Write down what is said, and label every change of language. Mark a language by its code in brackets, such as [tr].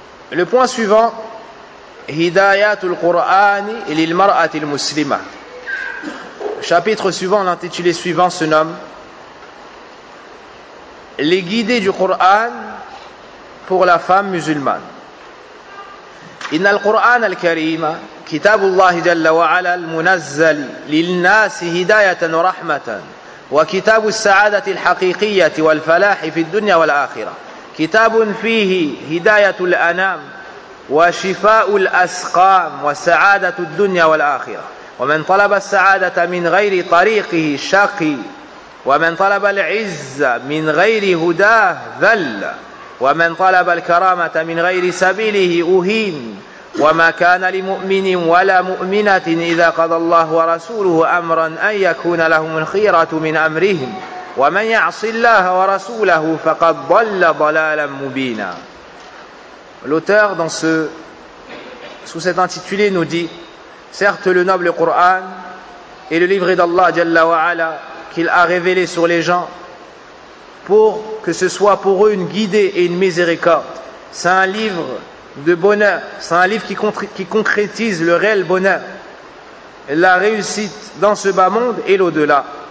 [fr] Le point suivant, [ar] Hidayatul Qur'ani lil mar'atil muslima. [fr] Le chapitre suivant, l'intitulé suivant, se nomme Les guidés du Qur'an pour la femme musulmane. [ar] إن القرآن الكريم كتاب الله جل وعلا المنزل للناس هداية ورحمة وكتاب السعادة الحقيقية والفلاح في الدنيا والآخرة كتاب فيه هداية الأنام وشفاء الأسقام وسعادة الدنيا والآخرة ومن طلب السعادة من غير طريقه شقي ومن طلب العزة من غير هداه ذل ومن طلب الكرامة من غير سبيله أهين وما كان لمؤمن ولا مؤمنة إذا قضى الله ورسوله أمرا أن يكون لهم الخيرة من أمرهم ومن يعص الله ورسوله فقد ضل ضلالا مبينا. [fr] L'auteur sous cet intitulé nous dit, certes le noble Coran est le livre d'Allah Jalla wa Ala qu'il a révélé sur les gens pour que ce soit pour eux une guidée et une miséricorde. C'est un livre de bonheur, c'est un livre qui concrétise le réel bonheur, la réussite dans ce bas monde et l'au-delà.